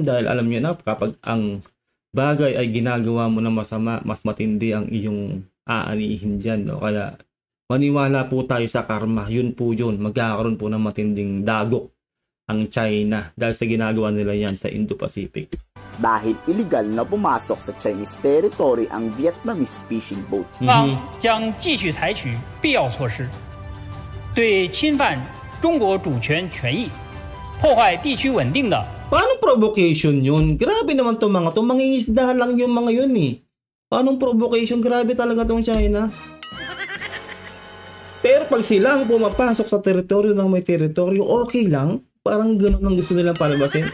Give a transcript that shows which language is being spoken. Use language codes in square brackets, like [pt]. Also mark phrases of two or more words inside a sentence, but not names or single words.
[tl] Dahil alam nyo na, kapag ang bagay ay ginagawa mo na masama, mas matindi ang iyong aanihin dyan, Kaya maniwala po tayo sa karma. Yun po yun. Magkakaroon po ng matinding dagok ang China dahil sa ginagawa nila yan sa Indo-Pacific. Dahil illegal na pumasok sa [en] Chinese territory [tl] ang [en] Vietnamese fishing boat. [zh] 将继续采取必要措施，对侵犯中国主权权益、 破坏地区稳定的。 [tl] Paano provocation yun? Grabe naman to mga to. Mangingisda lang yung mga yun eh. Paano provocation? Grabe talaga tong China. Pero pag sila ang pumapasok sa teritoryo ng may teritoryo, okay lang. Parang ganun ang gusto nilang palabasin.